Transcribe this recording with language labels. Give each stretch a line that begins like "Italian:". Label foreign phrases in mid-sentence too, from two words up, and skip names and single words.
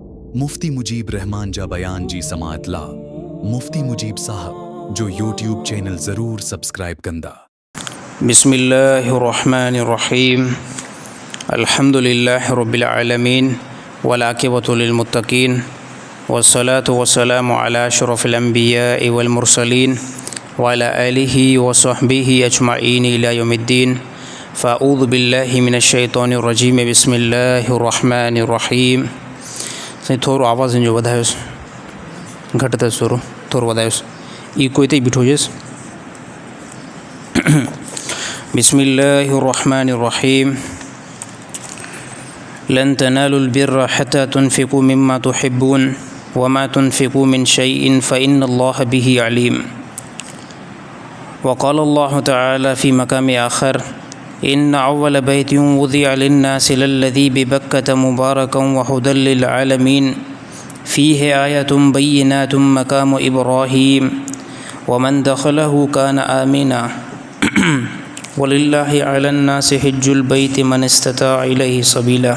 Sindhi: मुफ्ती मुजीब रहमान जा बयान जी समातला मुफ्ती मुजीब साहब जो यूट्यूब चैनल ज़रूर सब्सक्राइब कंदा।
Arabic: بسم الله الرحمن الرحيم الحمد لله رب العالمين والعاقبة للمتقين والصلاة والسلام على أشرف الأنبياء والمرسلين وعلى آله وصحبه أجمعين إلى يوم الدين فأعوذ بالله من الشيطان الرجيم بسم الله الرحمن الرحيم.
Sindhi: थोरो आवाज़ जो वधायोसि घटि अथसि थोरो वधायोसि इको हिते ई बीठो हुजेसि।
Arabic: بسم الله الرحمن الرحيم لن تنالوا البر حتى تنفقوا مما تحبون وما تنفقوا من شيء فإن الله به عليم. وقال الله تعالى في مقام آخر إن أول بيت وضع للناس للذي ببكة مباركا وهدى للعالمين فيه آيات بينات مقام إبراهيم ومن دخله كان آمنا ولله على الناس حج البيت من استطاع إليه سبيلا.